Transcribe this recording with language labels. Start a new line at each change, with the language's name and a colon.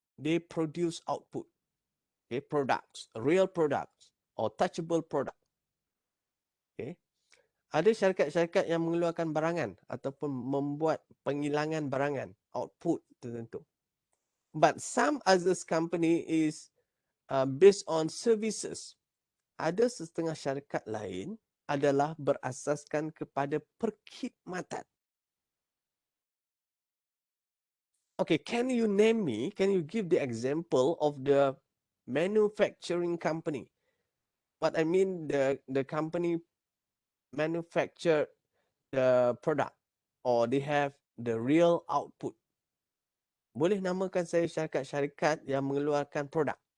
English: They produce output. Okay, products, real products or touchable product.
Malay: Okay, ada syarikat-syarikat yang mengeluarkan barangan ataupun membuat penghilangan barangan, output tertentu.
English: But some others company is based on services.
Malay: Ada setengah syarikat lain adalah berasaskan kepada perkhidmatan.
English: Okay, can you name me? Can you give the example of the manufacturing company? What I mean, the company manufacture the product or they have the real output.
Malay: Boleh namakan saya syarikat-syarikat yang mengeluarkan produk?